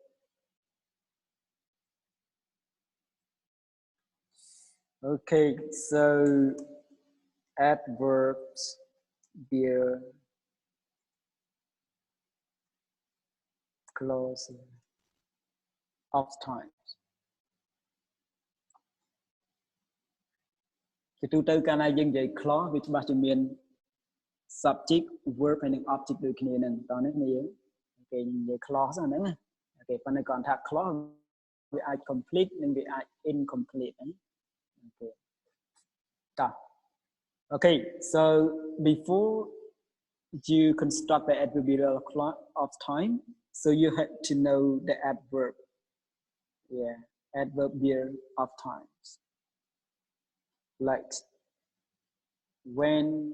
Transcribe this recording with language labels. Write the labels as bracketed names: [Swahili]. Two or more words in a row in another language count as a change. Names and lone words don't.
[English] Okay, so adverbs bear clause of time. [Khmer] ជាទូទៅកាលណាយើងនិយាយ clause វាច្បាស់ជាមាន [English] subject verb [Khmer] ហើយនិង object ដូច គ្នាហ្នឹងតោះនេះគ្នាយើងគេនិយាយ clause ហ្នឹងណាអូខេប៉ុន្តែគាត់ថា clause វាអាច complete និងវាអាច incomplete ហ្នឹងអូខេតោះ [English] okay so before you construct the adverbial clause of time so you have to know the adverb yeah adverbial of times like when